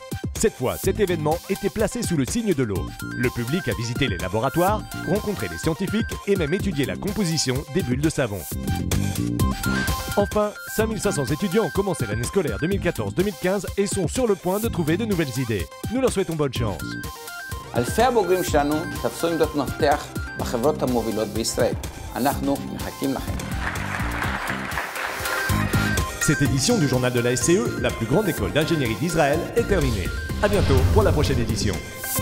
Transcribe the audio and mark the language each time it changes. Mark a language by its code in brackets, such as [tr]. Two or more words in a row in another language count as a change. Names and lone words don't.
[fr] Cette fois, cet événement était placé sous le signe de l'eau. Le public a visité les laboratoires, rencontré les scientifiques et même étudié la composition des bulles de savon. Enfin, 5500 étudiants ont commencé l'année scolaire 2014-2015 et sont sur le point de trouver de nouvelles idées. Nous leur souhaitons bonne chance. [he] אלפי הבוגרים שלנו תפסו עמדות מפתח בחברות המובילות בישראל. אנחנו מחכים לכם. [fr] Cette édition du journal de la SCE, la plus grande école d'ingénierie d'Israël, est terminée. À bientôt pour la prochaine édition.